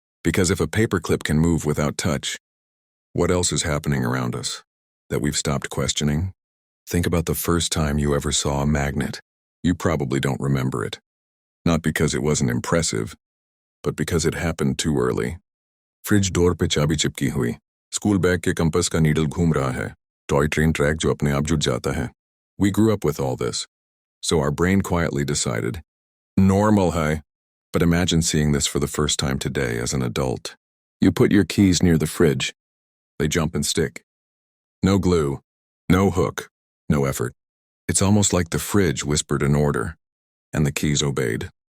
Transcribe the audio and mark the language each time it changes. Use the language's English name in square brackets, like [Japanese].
[English] Because if a paperclip can move without touch, what else is happening around us that we've stopped questioning? Think about the first time you ever saw a magnet. You probably don't remember it. Not because it wasn't impressive, but because it happened too early. [Hindi] Fridge door पे चाबी चिपकी हुई, school bag के compass का needle घूम रहा है, toy train track जो अपने आप जुट जाता है. [English] We grew up with all this, so our brain quietly decided, [Hindi] normal hai. [English] But imagine seeing this for the first time today as an adult. You put your keys near the fridge. They jump and stick. No glue, no hook, no effort. It's almost like the fridge whispered an order, and the keys obeyed.